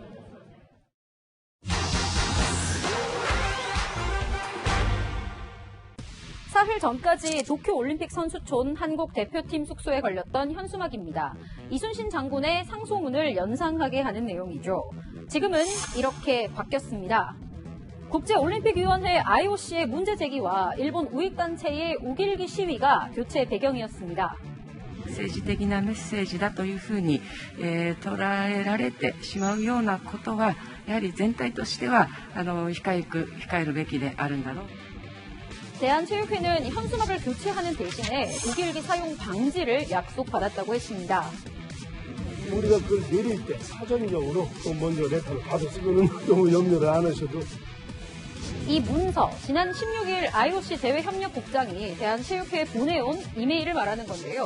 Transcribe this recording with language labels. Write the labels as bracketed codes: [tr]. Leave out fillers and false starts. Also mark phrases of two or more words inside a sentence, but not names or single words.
[ko] 사흘 전까지 도쿄올림픽 선수촌 한국 대표팀 숙소에 걸렸던 현수막입니다. 이순신 장군의 상소문을 연상하게 하는 내용이죠. 지금은 이렇게 바뀌었습니다. 국제올림픽위원회 IOC의 문제 제기와 일본 우익단체의 우길기 시위가 교체 배경이었습니다. [ja] 政治的なメッセージだというふうに、捉えられてしまうようなことはやはり全体としては控えるべきであるんだろう。 [ko] 대한체육회는 현수막을 교체하는 대신에 우길기 사용 방지를 약속받았다고 했습니다. 우리가 그걸 내릴 때 사전적으로 또 먼저 레터를 받았으면 너무 염려를 안 하셔도. 이 문서, 지난 16일 IOC 대외협력국장이 대한체육회에 보내온 이메일을 말하는 건데요.